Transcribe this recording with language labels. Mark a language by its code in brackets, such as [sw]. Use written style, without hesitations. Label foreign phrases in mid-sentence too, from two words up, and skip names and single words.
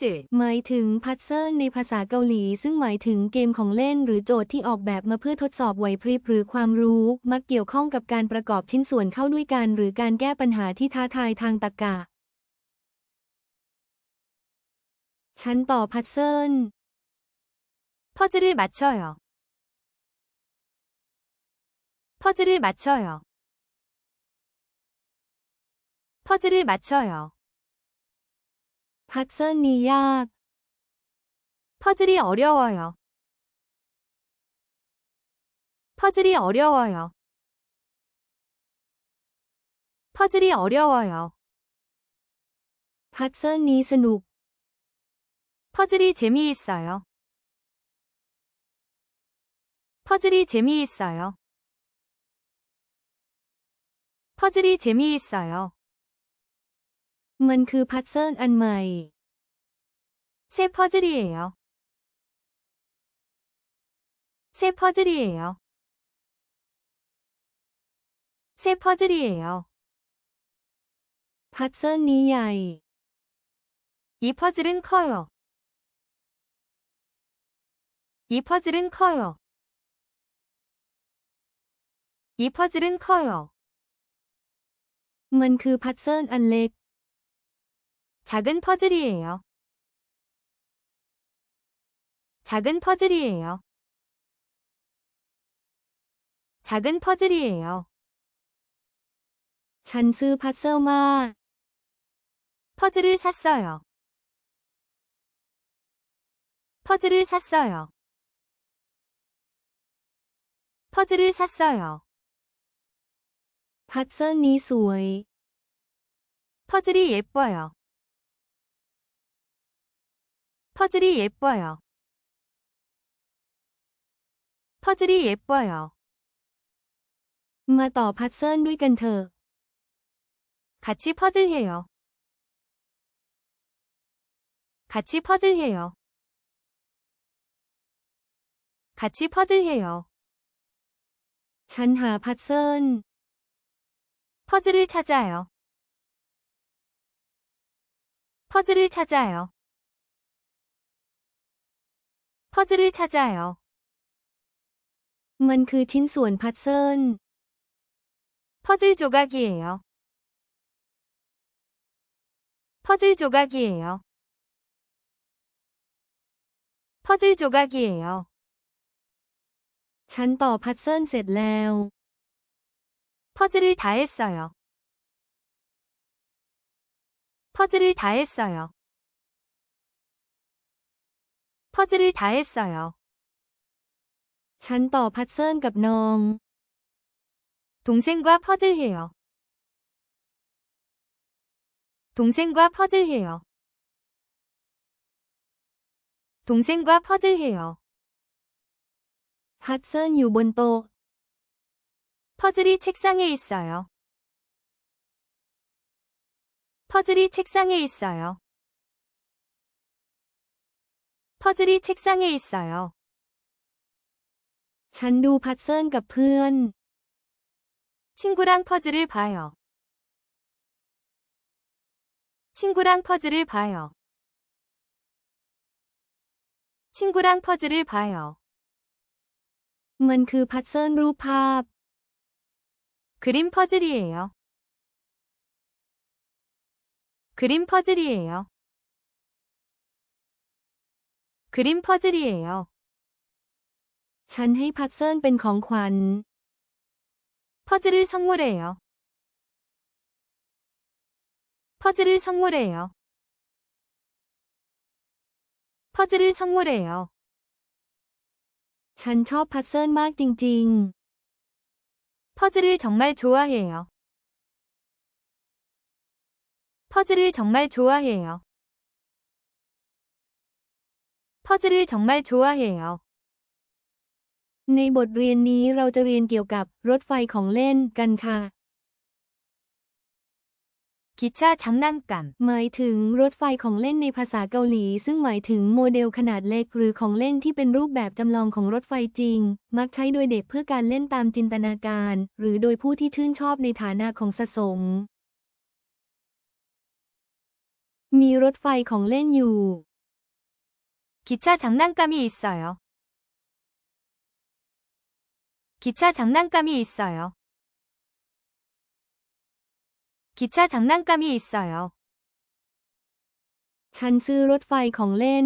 [th] หมายถึงพัซเซิลในภาษาเกาหลีซึ่งหมายถึงเกมของเล่นหรือโจทย์ที่ออกแบบมาเพื่อทดสอบไหวพริบหรือความรู้มักเกี่ยวข้องกับการประกอบชิ้นส่วนเข้าด้วยกันหรือการแก้ปัญหาที่ท้าทายทางตรรกะ ฉันต่อพัซเซิล [ko] 퍼즐을 맞춰요. 퍼즐을 맞춰요. 퍼즐을 맞춰요. [th] พัซเซิลนี้ยาก [ko] 퍼즐이 어려워요. 퍼즐이 어려워요. 퍼즐이 어려워요. [th] พัซเซิลนี้สนุก [ko] 퍼즐이 재미있어요. 퍼즐이 재미있어요. 퍼즐이 재미있어요. [th] มันคือพัซเซิลอันใหม่ [ko] 새 퍼즐이에요. 새 퍼즐이에요. 새 퍼즐이에요. [th] พัซเซิลนี้ใหญ่ [ko] 이 퍼즐은 커요. 이 퍼즐은 커요. 이 퍼즐은 커요. [th] มันคือพัซเซิลอันเล็ก [ko] 작은 퍼즐이에요. 작은 퍼즐이에요. 작은 퍼즐이에요. [th] ฉันซื้อพัซเซิลมา [ko] 퍼즐을 샀어요. 퍼즐을 샀어요. 퍼즐을 샀어요. [th] พัซเซิลนี้สวย [ko] 퍼즐이 예뻐요. 퍼즐이 예뻐요. 퍼즐이 예뻐요. [th] มาต่อพัซเซิลด้วยกันเถอะ [ko] 같이 퍼즐해요. 같이 퍼즐해요. 같이 퍼즐해요. [th] ฉันหาพัซเซิล [ko] 퍼즐을 찾아요. 퍼즐을 찾아요. 퍼즐을 찾아요. [th] มันคือชิ้นส่วนพัซเซิล [ko] 퍼즐 조각이에요. 퍼즐 조각이에요. 퍼즐 조각이에요. [th] ฉันต่อพัซเซิลเสร็จแล้ว [ko] 퍼즐을 다 했어요. 퍼즐을 다 했어요. 퍼즐을 다 했어요. [th] ฉันต่อพัซเซิลกับน้อง [ko] 동생과 퍼즐해요. 동생과 퍼즐해요. 동생과 퍼즐해요. [th] พัซเซิลอยู่บนโต๊ะ [ko] 퍼즐이 책상에 있어요. 퍼즐이 책상에 있어요. 퍼즐이 책상에 있어요. [th] ฉันดูพัซเซิลกับเพื่อน [ko] 친구랑 퍼즐을 봐요. 친구랑 퍼즐을 봐요. 친구랑 퍼즐을 봐요. [th] มันคือพัซเซิลรูปภาพ [ko] 그림 퍼즐이에요. 그림 퍼즐이에요. 그림 퍼즐이에요. [th] ฉันให้พัซเซิลเป็นของขวัญ [ko] 퍼즐을 선물해요. 퍼즐을 선물해요. 퍼즐을 선물해요. [th] ฉันชอบพัซเซิลมากจริง [ko] 퍼즐을 정말 좋아해요. 퍼즐을 정말 좋아해요. 퍼즐을 정말 좋아해요. [th] ๆ ในบทเรียนนี้เราจะเรียนเกี่ยวกับรถไฟของเล่นกันค่ะ [ko] 기차 장난감. [th] หมายถึงรถไฟของเล่นในภาษาเกาหลีซึ่งหมายถึงโมเดลขนาดเล็กหรือของเล่นที่เป็นรูปแบบจำลองของรถไฟจริง มักใช้โดยเด็กเพื่อการเล่นตามจินตนาการ หรือโดยผู้ที่ชื่นชอบในฐานะของสะสม มีรถไฟของเล่นอยู่ [ko] 기차 장난감이 있어요. 기차 장난감이 있어요. 기차 장난감이 있어요. [th] ฉันซื้อรถไฟของเล่น